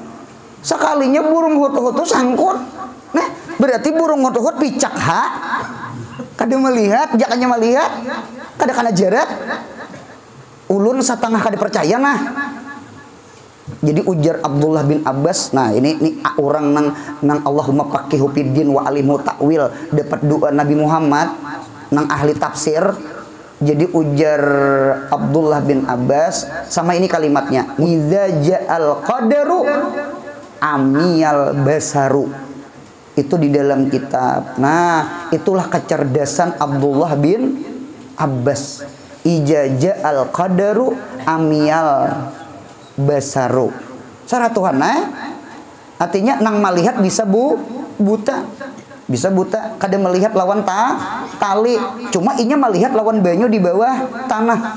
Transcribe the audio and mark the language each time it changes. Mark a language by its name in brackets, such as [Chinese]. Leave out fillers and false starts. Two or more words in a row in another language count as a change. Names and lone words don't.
[Banjar] Sekalinya burung hut-hut tuh sangkut. Nah, berarti burung hut-hut picak kada melihat, jakanya melihat, kada kana jerat. Ulun satengah kada percaya nah. Jadi ujar Abdullah bin Abbas, nah ini orang nang [Arabic] اللهم فقهه في الدين وعلمه التأويل, [Banjar] dapat doa Nabi Muhammad nang ahli tafsir. Jadi ujar Abdullah bin Abbas sama ini kalimatnya, [Arabic] إذا جاء القدر عمي البصر. [Banjar] Itu di dalam kitab. Nah, itulah kecerdasan Abdullah bin Abbas. [Arabic] إذا جاء القدر عمي البصر. [Banjar] Cara Tuhan artinya nang melihat bisa buta. Bisa buta, kada melihat lawan tali. Cuma inya melihat lawan banyu di bawah tanah.